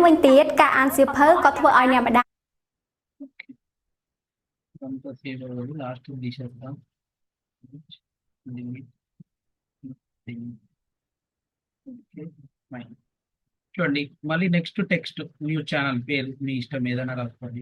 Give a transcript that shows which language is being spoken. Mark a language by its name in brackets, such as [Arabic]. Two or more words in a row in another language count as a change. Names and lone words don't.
[Khmer] វិញទៀតការអានសៀវភៅក៏ធ្វើឲ្យអ្នកម្ដាយ [Telugu] అంతా సేవ్ అవ్వదు, లాస్ట్ తీసేస్తాం. చూడండి, మళ్ళీ [English] next text news channel [Telugu] పేరు మీ ఇష్టం ఏదైనా రాసుకోండి.